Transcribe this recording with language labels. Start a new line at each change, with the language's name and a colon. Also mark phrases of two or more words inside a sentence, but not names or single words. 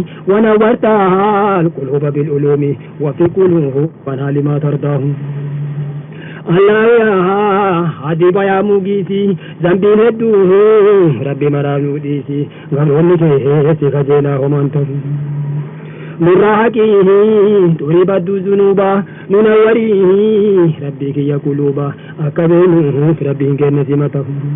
Arabic: ونورت القلوب بالعلوم وفي قلوب لما ترضاه الله يا حبيب يا مغيث,
Oromo: zambiin hedduu Rabbi maraa nuu dhiisi, galoonni kee si kajeelaa homaan ta'u. Nurraa haqii, xurii badduu zunuuba, nu nawwarii, Rabbi kiyya quluuba, akka beenuuf Rabbiin kenne si matahu.